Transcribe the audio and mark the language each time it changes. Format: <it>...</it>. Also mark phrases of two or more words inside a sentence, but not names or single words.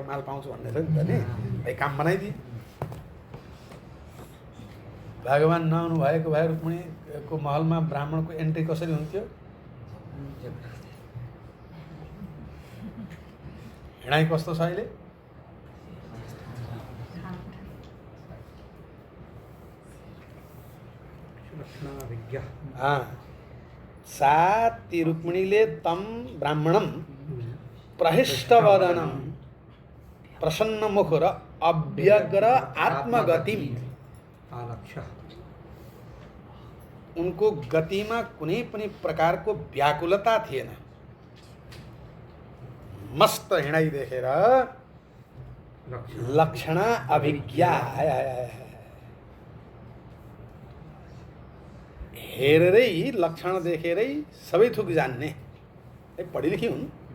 <ne>माल पाउँछु भन्ने थियो नि त नि, भाइ काम बनाइदिए। भगवान नआउनु भएको भए रुक्मिणीको महलमा ब्राह्मणको एन्ट्री कसरी हुन्थ्यो? हिँडाइ कस्तो छ अहिले?</ne> <sa>साति रुक्मिणीले तम ब्राह्मणम प्रहिष्टवदनम प्रसन्नमुख र अव्यग्र आत्मगतिम।</sa> <ne>उनको गतिमा कुनै पनि प्रकारको व्याकुलता थिएन। मस्त हिँडाइ देखेर लक्षण अभिज्ञा, हेरेरै लक्षण देखेरै सबै थुक जान्ने, पढी लेखी हुन्।</ne>